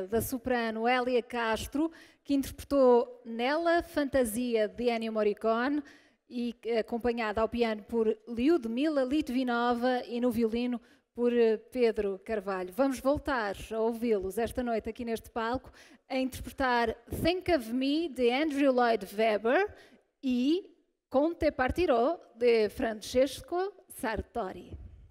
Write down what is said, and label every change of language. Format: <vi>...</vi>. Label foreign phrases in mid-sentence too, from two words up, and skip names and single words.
<pt>da soprano Hélia Castro, que interpretou Nela Fantasia de Ennio Morricone, e acompanhada ao piano por Lyudmila Litvinova e no violino por Pedro Carvalho. Vamos voltar a ouvi-los esta noite aqui neste palco a interpretar Think of Me de Andrew Lloyd Webber e Conte Partirò de Francesco Sartori.</pt>